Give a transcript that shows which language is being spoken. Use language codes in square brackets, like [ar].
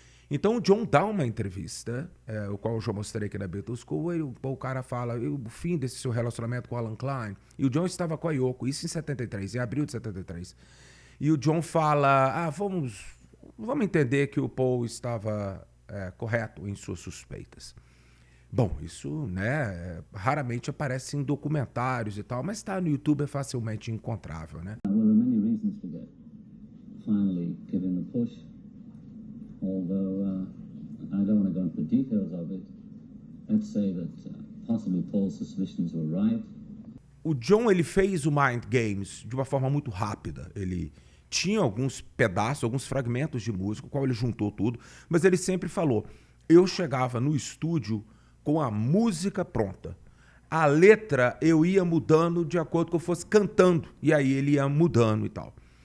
[pt] Então o John dá uma entrevista, o qual eu já mostrei aqui na Beatles School, e o cara fala o fim desse seu relacionamento com o Alan Klein, e o John estava com a Yoko, isso em 73, em abril de 73. E o John fala, vamos entender que o Paul estava correto em suas suspeitas. Bom, isso, né, raramente aparece em documentários e tal, mas está no YouTube, é facilmente encontrável, né? [en] Well, there are many reasons for that. Finally giving the push. Although I don't want to go into the details of it, let's say that possibly Paul's suspicions were right. [pt] o John, ele fez o Mind Games de uma forma muito rápida. Ele tinha alguns pedaços, alguns fragmentos de música, o qual ele juntou tudo, mas ele sempre falou, eu chegava no estúdio com a música pronta. A letra eu ia mudando de acordo com que eu fosse cantando, e aí ele ia mudando e tal.